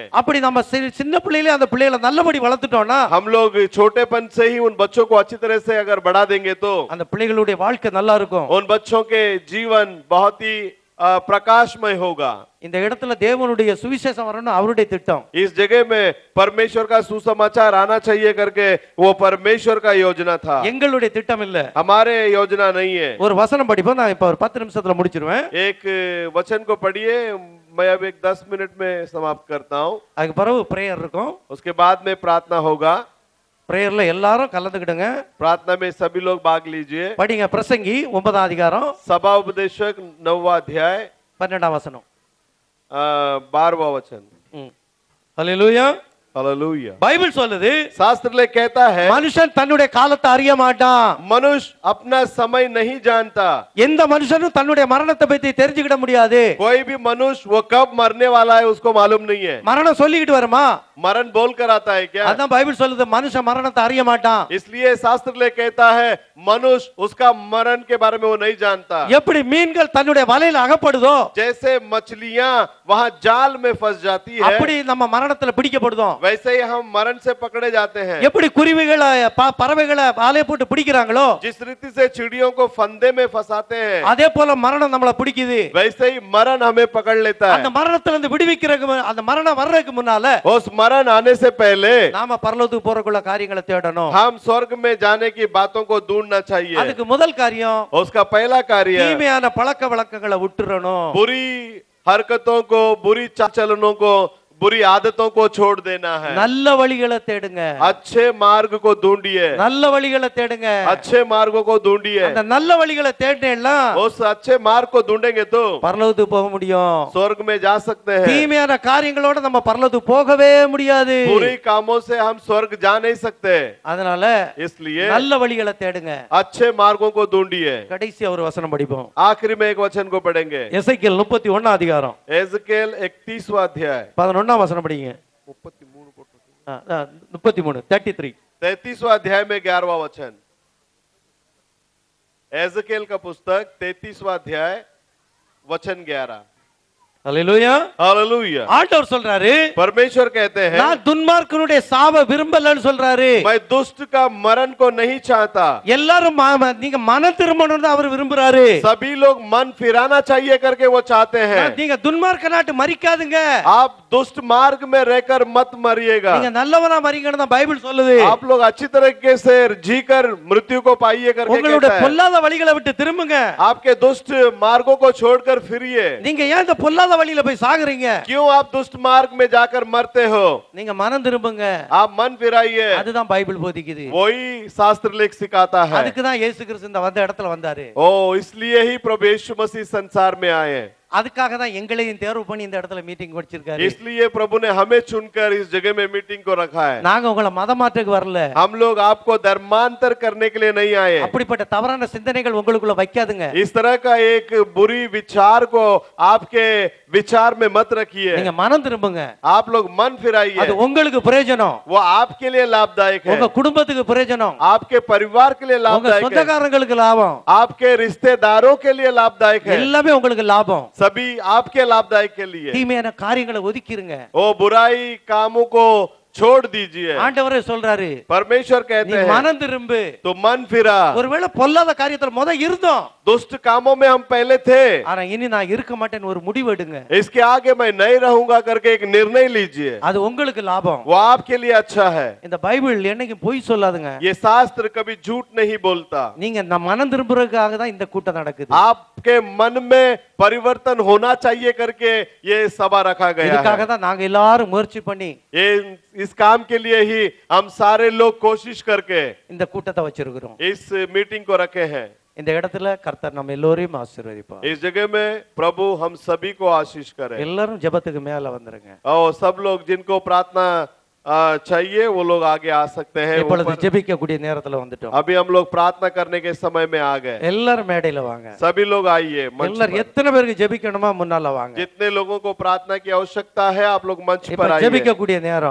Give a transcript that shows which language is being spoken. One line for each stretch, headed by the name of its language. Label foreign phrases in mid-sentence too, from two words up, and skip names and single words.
Tamil: அப்படி நம்ம சின்ன பிள்ளையிலே அந்த பிள்ளைகளை நல்லபடி வளர்த்துட்டோம்னா,
Hindi: हम लोग छोटेपन से ही उन बच्चों को अच्छी तरह से अगर बढ़ा देंगे तो
Tamil: அந்த பிள்ளைகளுடைய வாழ்க்கை நல்லா இருக்கும்.
Hindi: उन बच्चों के जीवन बहुत ही प्रकाशमय होगा।
Tamil: இந்த இடத்துல தேவனுடைய சுவிசேஷம் வரணும் அவருடைய திட்டம்.
Hindi: इस जगह में परमेश्वर का सुसमाचार आना चाहिए करके वो परमेश्वर का योजना था,
Tamil: எங்களுடைய திட்டம் இல்ல.
Hindi: हमारे योजना नहीं है।
Tamil: ஒரு வசனம் படிப்போம், நான் இப்ப ஒரு 10 நிமிஷத்துல முடிச்சிருவேன்.
Hindi: एक वचन को पढ़िए, मैं अब एक 10 मिनट में समाप्त करता हूँ।
Tamil: அதுக்கு பிறகு பிரேயர் இருக்கும்.
Hindi: उसके बाद में प्रार्थना होगा।
Tamil: பிரேயர்ல எல்லாரும் கலந்துக்கிடுங்க.
Hindi: प्रार्थना में सभी लोग भाग लीजिए।
Tamil: படிங்க பிரசங்கி 9ஆம் அதிகாரம்
Hindi: सभा उपदेशक 9वां अध्याय
Tamil: 12ஆம் வசனம்.
Hindi: 12वां वचन।
Tamil: ஹல்லேலூயா.
Hindi: हालेलुया।
Tamil: பைபிள் சொல்லுது,
Hindi: शास्त्र ले कहता है
Tamil: மனுஷன் தன்னுடைய காலத்தை அறிய மாட்டான்.
Hindi: मनुष्य अपना समय नहीं जानता।
Tamil: எந்த மனுஷனும் தன்னுடைய மரணத்தை பத்தி தெரிஞ்சுக்கிட முடியாது.
Hindi: कोई भी मनुष्य वो कब मरने वाला है उसको मालूम नहीं है।
Tamil: மரணம் சொல்லிக்கிட்டு வருமா?
Hindi: मरण बोल कर आता है क्या?
Tamil: அதான் பைபிள் சொல்லுது, மனுஷன் மரணத்தை அறிய மாட்டான்.
Hindi: इसलिए शास्त्र ले कहता है मनुष्य उसका मरण के बारे में वो नहीं जानता।
Tamil: எப்படி மீன்கள் தன்னுடைய வலையில அகப்படுதோ,
Hindi: जैसे मछलियां वहां जाल में फंस जाती है,
Tamil: அப்படி நம்ம மரணத்துல பிடிக்கப்படுதோம்.
Hindi: वैसे ही हम मरण से पकड़े जाते हैं।
Tamil: எப்படி குருவிகளை பறவைகளை வலைய போட்டு பிடிக்கிறாங்களோ,
Hindi: जिस रीति से चिड़ियों को फंदे में फंसाते हैं,
Tamil: அதே போல மரணம் நம்மள பிடிக்குது.
Hindi: वैसे ही मरण हमें पकड़ लेता
Tamil: அந்த
Hindi: है।
Tamil: மரணத்துல இருந்து விடுவிக்கிறதுக்கு, அந்த மரணம் வர்றதுக்கு முன்னால
Hindi: उस मरण मरण आने से पहले
Tamil: நாம பரலோகத்துக்கு போறக்குள்ள காரியங்களை தேடணும்.
Hindi: हम स्वर्ग में जाने की बातों को ढूंढना चाहिए।
Tamil: அதுக்கு முதல் காரியம்
Hindi: उसका पहला कार्य
Tamil: தீமையான பழக்க வழக்கங்களை விட்டுறணும்.
Hindi: बुरी हरकतों को, बुरी चाल-चलनों को, बुरी आदतों को छोड़ देना है।
Tamil: நல்ல வழிகளை தேடுங்க.
Hindi: अच्छे मार्ग को ढूंढिए,
Tamil: நல்ல वழிகளை தேடுங்க.
Hindi: अच्छे मार्गों को ढूंढिए।
Tamil: அந்த நல்ல வழிகளை தேடினேன்னா
Hindi: उस अच्छे मार्ग को ढूंढेंगे तो
Tamil: பரலோகத்துக்கு போக முடியும்.
Hindi: स्वर्ग में जा सकते हैं।
Tamil: தீமையான காரியங்களோட நம்ம பரலோகத்துக்கு போகவே முடியாது.
Hindi: बुरी कामों से हम स्वर्ग जा नहीं सकते।
Tamil: அதனால
Hindi: इसलिए
Tamil: நல்ல வழிகளை தேடுங்க.
Hindi: अच्छे मार्गों को ढूंढिए।
Tamil: கடைசி ஒரு வசனம் படிப்போம்.
Hindi: आखिरी में एक वचन को पढ़ेंगे।
Tamil: எசேக்கியேல் 31 அதிகாரம்
Hindi: एजकेल 31वां अध्याय
Tamil: 11 வசனம் படிங்க. 33 33
Hindi: 33वां अध्याय में 11वां वचन। एजकेल का पुस्तक 33वां अध्याय वचन 11।
Tamil: அல்லேலூயா.
Hindi: हालेलुया।
Tamil: ஆண்டவர் சொல்றாரு,
Hindi: परमेश्वर कहते हैं
Tamil: நான் துன்மார்க்கனுடைய சாவ விரும்பலன்னு சொல்றாரு.
Hindi: मैं दुष्ट का मरण को नहीं चाहता।
Tamil: எல்லாரும் நீங்க மன திரும்பணும் தான் அவர் விரும்புறாரு.
Hindi: सभी लोग मन फिराना चाहिए करके वो चाहते हैं।
Tamil: நீங்க துன்மார்க்க நாட்டு மரிக்காதுங்க.
Hindi: आप दुष्ट मार्ग में रहकर मत मरिएगा।
Tamil: நீங்க நல்லவனா மரிங்கன்னு தான் பைபிள் சொல்லுது.
Hindi: आप लोग अच्छी तरीके से जीकर मृत्यु को पाइए करके
Tamil: உங்களுடைய
Hindi: कहता है।
Tamil: பொல்லாத வழிகளை விட்டு திரும்புங்க.
Hindi: आपके दुष्ट मार्गों को छोड़कर फिरिए।
Tamil: நீங்க ஏன் இந்த பொல்லாத வழியில போய் சாகுறீங்க?
Hindi: क्यों आप दुष्ट मार्ग में जाकर मरते हो?
Tamil: நீங்க மனம் திரும்புங்க.
Hindi: आप मन फिराइए।
Tamil: அதுதான் பைபிள் போதிக்குது.
Hindi: वही शास्त्र लेख सिखाता है।
Tamil: அதுக்கு தான் இயேசு கிறிஸ்து இந்த வந்த இடத்துல வந்தாரு.
Hindi: ओ इसलिए ही प्रभु यीशु मसीह संसार में आए।
Tamil: அதுக்காக தான் எங்களையும் தேர்வு பண்ணி இந்த இடத்துல மீட்டிங் வச்சிருக்காரு.
Hindi: इसलिए प्रभु ने हमें चुनकर इस जगह में मीटिंग को रखा है।
Tamil: நாங்க உங்களை மதமாற்றக்கு வரல.
Hindi: हम लोग आपको धर्मांतर करने के लिए नहीं आए।
Tamil: அப்படிப்பட்ட தவறான சிந்தனைகள் உங்களுக்குள்ள வைக்காதுங்க.
Hindi: इस तरह का एक बुरी विचार को आपके विचार में मत रखिए।
Tamil: நீங்க மனம் திரும்புங்க.
Hindi: आप लोग मन फिराइए।
Tamil: அது உங்களுக்கு பிரயோஜனம்.
Hindi: वो आपके लिए लाभदायक है।
Tamil: உங்க குடும்பத்துக்கு பிரயோஜனம்.
Hindi: आपके परिवार के लिए
Tamil: உங்க
Hindi: लाभदायक है।
Tamil: சொந்தக்காரங்களுக்கு லாபம்.
Hindi: आपके रिश्तेदारों के लिए लाभदायक है।
Tamil: எல்லாமே உங்களுக்கு லாபம்.
Hindi: सभी आपके लाभदायक के लिए।
Tamil: தீமையான காரியங்களை ஒதுக்கிருங்க.
Hindi: वो बुराई कामों को छोड़ दीजिए।
Tamil: ஆண்டவரே சொல்றாரு,
Hindi: परमेश्वर
Tamil: நீ
Hindi: कहते हैं
Tamil: மனம் திரும்பு.
Hindi: तो मन फिरा।
Tamil: ஒருவேளை பொல்லாத காரியத்துல முத இருந்தோம்,
Hindi: दुष्ट कामों में हम पहले थे,
Tamil: ஆனா இனி நான் இருக்க மாட்டேன்னு ஒரு முடிவு எடுங்க.
Hindi: इसके आगे मैं नहीं रहूंगा करके एक निर्णय लीजिए।
Tamil: அது உங்களுக்கு லாபம்.
Hindi: वो आपके लिए अच्छा है।
Tamil: இந்த பைபிள் என்னைக்கும் பொய் சொல்லாதுங்க.
Hindi: ये शास्त्र कभी झूठ नहीं बोलता।
Tamil: நீங்க இந்த மனம் திரும்புறதுக்காக தான் இந்த கூட்டம் நடக்குது.
Hindi: आपके मन में परिवर्तन होना चाहिए करके ये सभा रखा गया
Tamil: இதுக்காக
Hindi: है।
Tamil: தான் நாங்க எல்லாரும் முயற்சி பண்ணி
Hindi: ये इस काम के लिए ही हम सारे लोग कोशिश करके
Tamil: இந்த கூட்டத்தை வச்சிருக்கிறோம்.
Hindi: इस मीटिंग को रखे हैं।
Tamil: இந்த இடத்துல கர்த்தர் நம்ம எல்லோரையும் ஆசீர்வதிப்பார்.
Hindi: इस जगह में प्रभु हम सभी को आशीष करे।
Tamil: எல்லாரும் ஜெபத்துக்கு மேல வந்துருங்க.
Hindi: और सब लोग जिनको प्रार्थना चाहिए वो लोग आगे आ सकते हैं।
Tamil: இப்பொழுது ஜெபிக்க கூடிய நேரத்துல வந்துட்டோம்.
Hindi: अभी हम लोग प्रार्थना करने के समय में आ गए।
Tamil: எல்லாரும் மேடையில வாங்க.
Hindi: सभी लोग आइए मंच
Tamil: எல்லாரும்
Hindi: पर।
Tamil: எத்தனை பேருக்கு ஜெபிக்கணுமா முன்னால வாங்க.
Hindi: जितने लोगों को प्रार्थना की आवश्यकता है आप लोग मंच
Tamil: இப்ப
Hindi: पर आइए।
Tamil: ஜெபிக்க கூடிய நேரம்.